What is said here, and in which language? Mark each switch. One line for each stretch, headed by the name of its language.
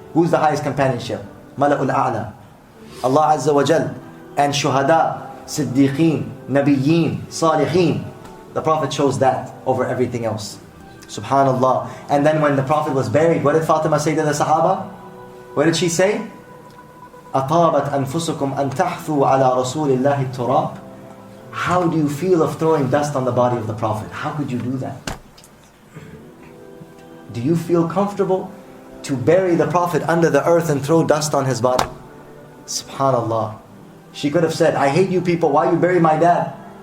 English: Who's the highest companionship? Mala'ul A'la. Allah Azza wa Jal. And Shuhada, Siddiqeen, Nabiyeen, Salihin. The Prophet chose that over everything else. Subhanallah. And then when the Prophet was buried, what did Fatima say to the Sahaba? What did she say?
Arabic: أَطَابَتْ أَنفُسُكُمْ أَن تَحْثُوا عَلَى رَسُولِ اللَّهِ التُّرَابِ.
English: How do you feel of throwing dust on the body of the Prophet? How could you do that? Do you feel comfortable to bury the Prophet under the earth and throw dust on his body? Subhanallah. She could have said, I hate you people, why you bury my dad?